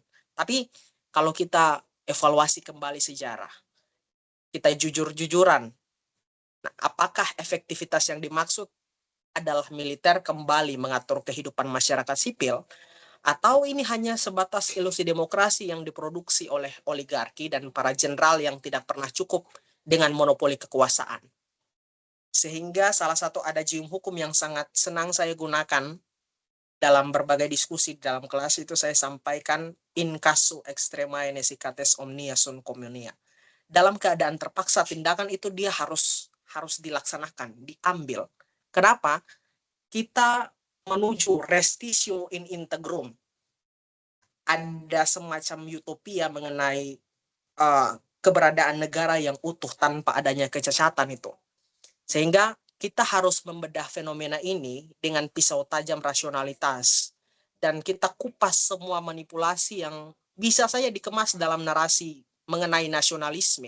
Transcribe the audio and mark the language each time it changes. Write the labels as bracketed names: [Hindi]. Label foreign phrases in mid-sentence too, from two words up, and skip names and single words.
[Indonesian] Tapi kalau kita evaluasi kembali sejarah, kita jujur-jujuran, nah, apakah efektivitas yang dimaksud adalah militer kembali mengatur kehidupan masyarakat sipil, atau ini hanya sebatas ilusi demokrasi yang diproduksi oleh oligarki dan para jenderal yang tidak pernah cukup dengan monopoli kekuasaan. Sehingga salah satu adagium hukum yang sangat senang saya gunakan dalam berbagai diskusi dalam kelas itu saya sampaikan, [Latin] in casu extremae nesicates omnia sunt communia. [Indonesian] Dalam keadaan terpaksa, tindakan itu dia harus dilaksanakan, diambil. Kenapa? Kita menuju [Latin] restitio in integrum. [Indonesian] Ada semacam utopia mengenai keberadaan negara yang utuh tanpa adanya kecacatan itu. Sehingga kita harus membedah fenomena ini dengan pisau tajam rasionalitas. Dan kita kupas semua manipulasi yang bisa saja dikemas dalam narasi mengenai nasionalisme.